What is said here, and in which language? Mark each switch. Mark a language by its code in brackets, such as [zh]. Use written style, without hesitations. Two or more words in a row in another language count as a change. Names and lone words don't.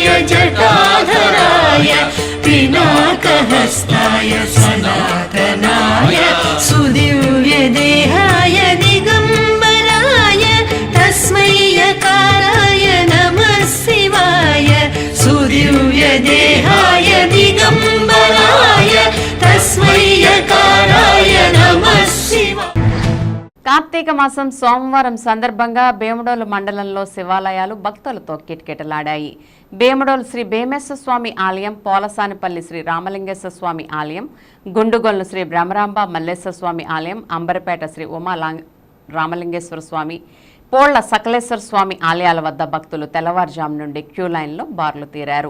[sa] जटाधराय पिनाकहस्ताय सनातनाय सुदिव्यदेहाय दिगम्बराय तस्मै यकाराय नमः शिवाय सुदिव्यदेहाय दिगम्बराय तस्मै यकाराय नमः शिवाय [te] కార్తీక మాసం సోమవారం సందర్భంగా భీమడోలు మండలంలో శివాలయాలు భక్తులతో కిటకిటలాడాయి. భీమడోలు శ్రీ భీమేశ్వర స్వామి ఆలయం, పోలసానిపల్లి శ్రీ రామలింగేశ్వర స్వామి ఆలయం, గుండుగొల్లు శ్రీ బ్రహ్మరాంబ మల్లేశ్వర స్వామి ఆలయం, అంబరపేట శ్రీ ఉమా రామలింగేశ్వర స్వామి, పోళ్ల సకలేశ్వర స్వామి ఆలయాల వద్ద భక్తులు తెల్లవారుజాము నుండి క్యూ లైన్లో బార్లు తీరారు.